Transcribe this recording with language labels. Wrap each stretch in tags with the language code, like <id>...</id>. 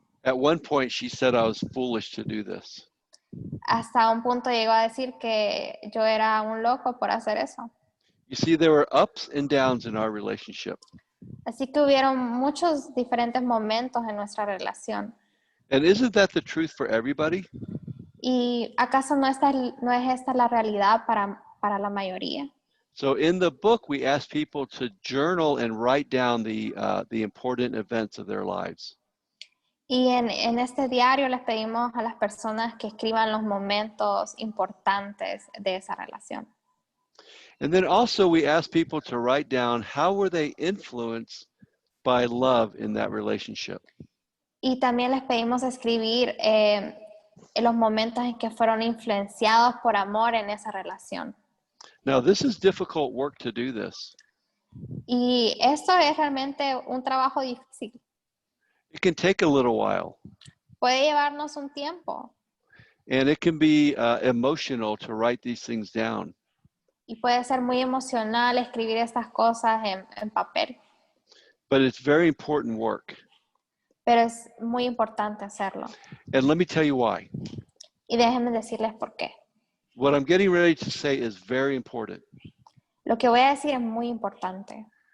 <en>At one point, she said I was foolish to do this.</en> <es>Hasta un punto llegó a decir que yo era un loco por hacer eso.</es> <en>You see, there were ups and downs in our relationship.</en> <es>Así que hubieron muchos diferentes momentos en nuestra relación.</es> <en>And isn't that the truth for everybody?</en> <es>¿Y acaso no es esta la realidad para la mayoría?</es> <en>So in the book, we ask people to journal and write down the important events of their lives.</en> <es>Y en este diario les pedimos a las personas que escriban los momentos importantes de esa relación.</es> <en>And then also we ask people to write down how were they influenced by love in that relationship.</en> <es>Y también les pedimos escribir en los momentos en que fueron influenciados por amor en esa relación.</es> <en>Now, this is difficult work to do this.</en> <es>Y esto es realmente un trabajo difícil.</es> <en>It can take a little while,</en> <es>Puede llevarnos un tiempo</es> <en>and it can be emotional to write these things down.</en> <es>y puede ser muy emocional escribir estas cosas en papel,</es> <en>But it's very important work.</en> <es>pero es muy importante hacerlo.</es> <en>And let me tell you why.</en> <es>Y déjenme decirles por qué.</es> <en>What I'm getting ready to say is very important.</en> <es>Lo que voy a decir es muy importante.</es>